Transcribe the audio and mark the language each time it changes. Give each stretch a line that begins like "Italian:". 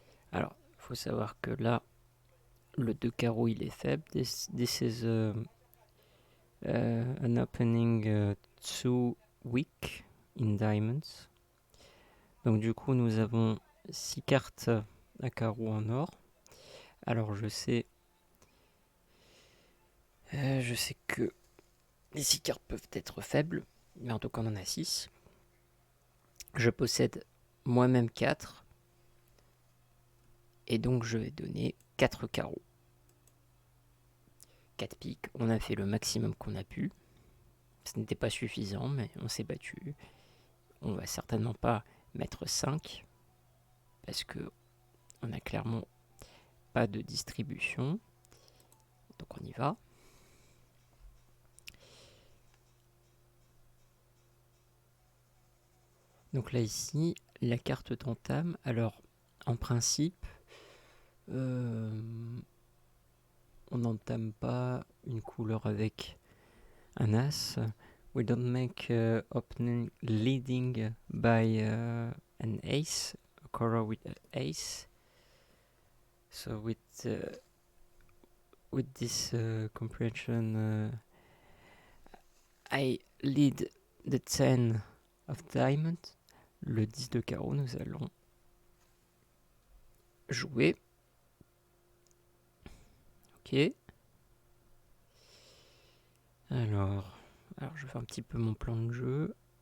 French: Alors, il faut savoir que là, le 2 carreaux, il est faible.
English: This is an opening too weak in diamonds.
French: Donc du coup, nous avons 6 cartes à carreaux en or. Alors, je sais que les 6 cartes peuvent être faibles, mais en tout cas, on en a 6. Je possède moi-même 4. Et donc, je vais donner 4 carreaux. 4 piques, on a fait le maximum qu'on a pu. Ce n'était pas suffisant, mais on s'est battu. On va certainement pas mettre 5, parce que on n'a clairement pas de distribution. Donc on y va. Donc là ici, la carte d'entame. Alors en principe, on n'entame pas une couleur avec un as.
English: We don't make opening leading by an ace, a color with an ace. So with this comprehension, I lead the 10 of diamond.
French: Le 10 de carreau, nous allons jouer. Ok. Alors, je fais un petit peu mon plan de jeu.